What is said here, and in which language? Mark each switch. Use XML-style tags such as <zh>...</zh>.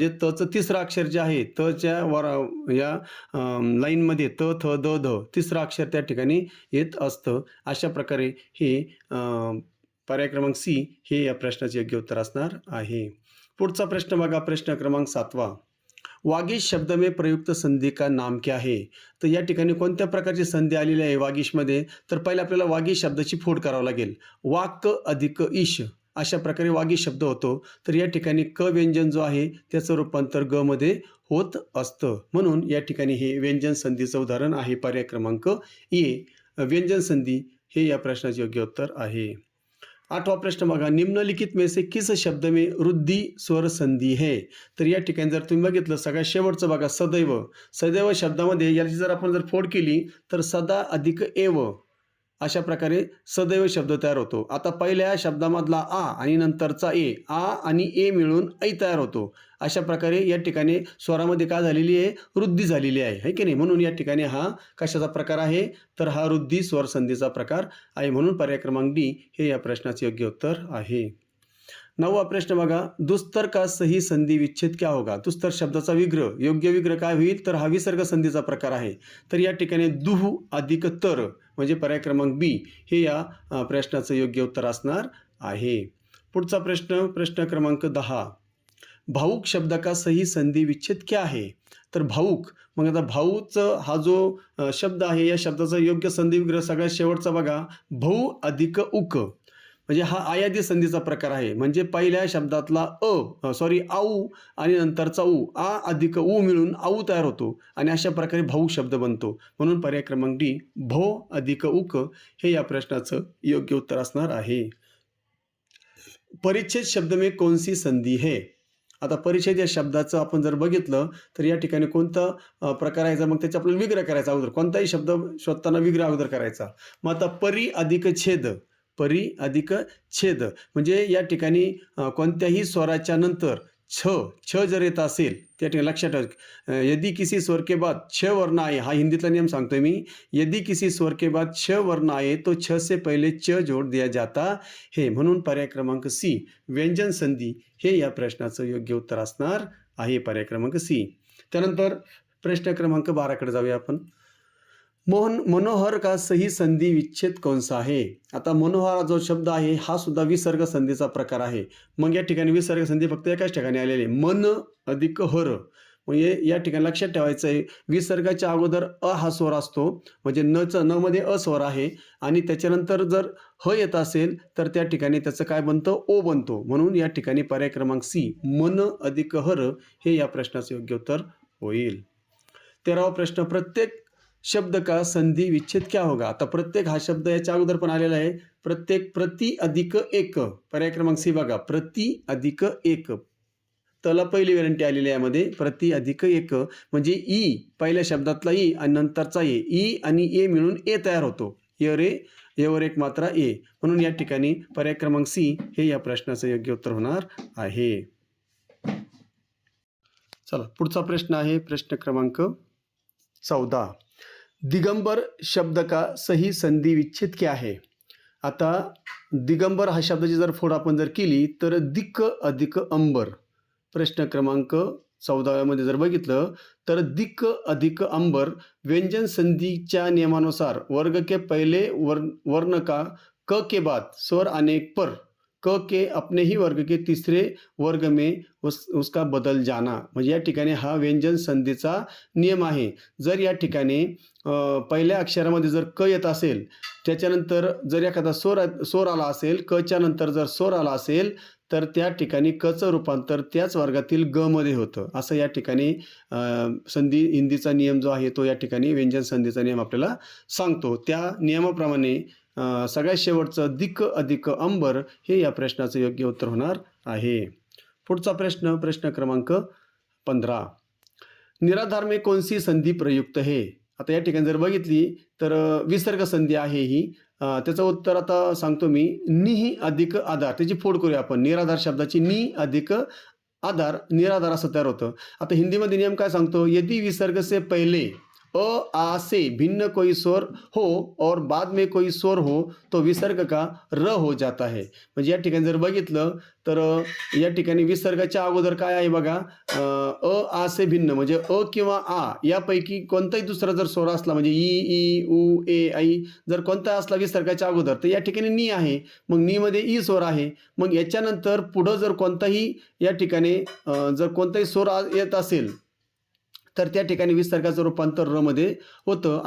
<mr>म्हणजे तचं तिसरं अक्षर जे आहे त च्या वर या लाईनमध्ये त थ द ध तिसरं अक्षर त्या ठिकाणी येत असतं. अशा प्रकारे हे पर्याय क्रमांक सी हे या प्रश्नाचे योग्य उत्तर असणार आहे. पुढचा प्रश्न बघा, प्रश्न क्रमांक 7.</mr> <hi>वागीश शब्द में प्रयुक्त संधि का नाम क्या है?</hi> <mr>तर या ठिकाणी कोणत्या प्रकारची संधी आलेली आहे वागीशमध्ये, तर पहिले आपल्याला वागीश शब्दाची फोड करावं लागेल. वाक अधिक ईश अशा प्रकारे वागीश शब्द होतो. तर या ठिकाणी क व्यंजन जो आहे त्याचं रूपांतर ग मध्ये होत असतं. म्हणून या ठिकाणी हे व्यंजन संधीचं उदाहरण आहे. पर्याय क्रमांक ए व्यंजन संधी हे या प्रश्नाचे योग्य उत्तर आहे.</mr> <hi>8वां प्रश्न</hi> <mr>बघा,</mr> <hi>निम्नलिखित में से किस शब्द में रुद्धि स्वर संधि है?</hi> <mr>तर या ठिकाणी जर तुम्ही बघितलं सगळ्यात शेवटचं बघा सदैव. सदैव शब्दामध्ये याची जर आपण जर फोड केली तर सदा अधिक एव अशा प्रकारे सदैव शब्द तयार होतो. आता पहिल्या शब्दामधला आ आणि नंतरचा ए, आ आणि ए मिळून ऐ तयार होतो. अशा प्रकारे या ठिकाणी स्वरामध्ये काय झालेली आहे रुद्धी झालेली आहे की नाही. म्हणून या ठिकाणी हा कशाचा प्रकार आहे तर हा रुद्धी स्वर संधीचा प्रकार आहे. म्हणून पर्याय क्रमांक डी हे या प्रश्नाचे योग्य उत्तर आहे.</mr> <hi>9वा प्रश्न</hi> <mr>बघा,</mr> <hi>दुस्तर का सही संधि विच्छेद क्या होगा?</hi> <mr>दुस्तर शब्दाचा विग्रह योग्य विग्रह काय होईल तर हा विसर्ग संधीचा प्रकार आहे. तर या ठिकाणी दुह अधिक तर म्हणजे पर्याय क्रमांक बी हे या प्रश्नाचं योग्य उत्तर असणार आहे. पुढचा प्रश्न, प्रश्न क्रमांक 10.</mr> <hi>भाऊक शब्द का सही संधि विच्छेद क्या है?</hi> <mr>तर भाऊक, मग आता भाऊचं हा जो शब्द आहे या शब्दाचा योग्य संधी विग्रह सगळ्यात शेवटचा बघा, भाऊ अधिक उक म्हणजे हा आयादी संधीचा प्रकार आहे. म्हणजे पहिल्या शब्दातला आऊ आणि नंतरचा ऊ आ अधिक ऊ मिळून आऊ तयार होतो आणि अशा प्रकारे भाऊ शब्द बनतो. म्हणून पर्याय क्रमांक डी भो अधिक उक हे या प्रश्नाचं योग्य उत्तर असणार आहे.</mr> <hi>परिच्छेद शब्द में कौन सी संधि है?</hi> <mr>आता परिच्छेद या शब्दाचं आपण जर बघितलं तर या ठिकाणी कोणता प्रकार आहे मग त्याचा आपल्याला विग्रह करायचा अगोदर. कोणताही शब्द शोधताना विग्रह अगोदर करायचा. मग आता परी अधिक छेद, परी अधिक छेद म्हणजे या ठिकाणी कोणत्याही स्वराच्या नंतर छ जर येत असेल त्या ठिकाणी लक्षात ठेवा,</mr> <hi>यदि किसी स्वर के बाद छ वर्ण आए,</hi> <mr>हा हिंदीतला नियम सांगतोय मी,</mr> <hi>यदि किसी स्वर के बाद छ वर्ण आए तो छ से पहले च जोड़ दिया जाता है.</hi> <mr>म्हणून पर्याय क्रमांक सी व्यंजन संधी हे या प्रश्नाचं योग्य उत्तर असणार आहे. पर्याय क्रमांक सी. त्यानंतर प्रश्न क्रमांक 12 कडे जाऊया आपण.</mr> <hi>मनोहर का सही संधि विच्छेद कौन सा है?</hi> <mr>आता मनोहर जो शब्द आहे हा सुद्धा विसर्ग संधीचा प्रकार आहे. मग या ठिकाणी विसर्ग संधी फक्त एकाच ठिकाणी आलेली आहे, मन अधिक हर. म्हणजे या ठिकाणी लक्षात ठेवायचं आहे विसर्गाच्या अगोदर अ हा स्वर असतो म्हणजे न मध्ये अ स्वर आहे आणि त्याच्यानंतर जर ह येत असेल तर त्या ठिकाणी त्याचं काय बनतं ओ बनतो. म्हणून या ठिकाणी पर्याय क्रमांक सी मन अधिक हर हे या प्रश्नाचं योग्य उत्तर होईल.</mr> <hi>13वा प्रश्न, प्रत्येक शब्द का संधि विच्छेद क्या होगा?</hi> <mr>आता प्रत्येक हा शब्द याच्या अगोदर पण आलेला आहे. प्रत्येक प्रति अधिक एक पर्याय क्रमांक सी बघा, प्रति अधिक एक त्याला पहिली वेरंटी आलेली आहे यामध्ये. प्रति अधिक एक म्हणजे ई पहिल्या शब्दातला ई आणि नंतरचा ए, ई आणि ए मिळून ए तयार होतो. एवर एक मात्रा ए. म्हणून या ठिकाणी पर्याय क्रमांक सी हे या प्रश्नाचं योग्य उत्तर होणार आहे. चला पुढचा प्रश्न आहे प्रश्न क्रमांक 14.</mr> <hi>दिगंबर शब्द का सही संधि विच्छेद क्या है?</hi> <mr>आता दिगंबर हा शब्दाची जर फोड आपण जर केली तर दिक्क अधिक अंबर. प्रश्न क्रमांक 14 मध्ये जर बघितलं तर दिक्क अधिक अंबर व्यंजन संधिच्या नियमानुसार</mr> <hi>वर्ग के पहले वर्ण का क के बाद स्वर आने पर क के अपने ही वर्ग के तीसरे वर्ग में उसका बदल जाना.</hi> <mr>म्हणजे या ठिकाणी हा व्यंजन संधीचा नियम आहे. जर या ठिकाणी पहिल्या अक्षरामध्ये जर क येत असेल त्याच्यानंतर जर एखादा स्वर आला असेल क च्या नंतर जर स्वर आला असेल तर त्या ठिकाणी कचं रूपांतर त्याच वर्गातील ग मध्ये होतं. असं या ठिकाणी संधी हिंदीचा नियम जो आहे तो या ठिकाणी व्यंजन संधीचा नियम आपल्याला सांगतो. त्या नियमाप्रमाणे सगळ्यात शेवटचं दिक अधिक अंबर हे या प्रश्नाचं योग्य उत्तर होणार आहे. पुढचा प्रश्न क्रमांक 15.</mr> <hi>निराधार में कौन सी संधी प्रयुक्त है?</hi> <mr>आता या ठिकाणी जर बघितली तर विसर्ग संधी आहे ही. त्याचं उत्तर आता सांगतो मी. नि अधिक आधार, त्याची फोड करूया आपण. निराधार शब्दाची नि अधिक आधार, निराधार असं तयार होतं. आता हिंदीमध्ये नियम काय सांगतो?</mr> <hi>यदि विसर्ग से पहले अ आ से भिन्न कोई स्वर हो और बाद में कोई स्वर हो तो विसर्ग का र हो जाता है.</hi> <mr>म्हणजे या ठिकाणी जर बघितलं तर या ठिकाणी विसर्गाच्या अगोदर काय आहे बघा,</mr> <hi>अ आ से भिन्न</hi> <mr>म्हणजे अ किंवा आ यापैकी कोणताही दुसरा जर स्वर असला म्हणजे ई उ ए ऐ जर कोणता असला विसर्गाच्या अगोदर तर या ठिकाणी नी आहे. मग नी मध्ये ई स्वर आहे. मग याच्यानंतर पुढं जर कोणताही या ठिकाणी जर कोणताही स्वर येत असेल तर त्या ठिकाणी विसर्गाचं रूपांतर र मध्ये होतं.</mr>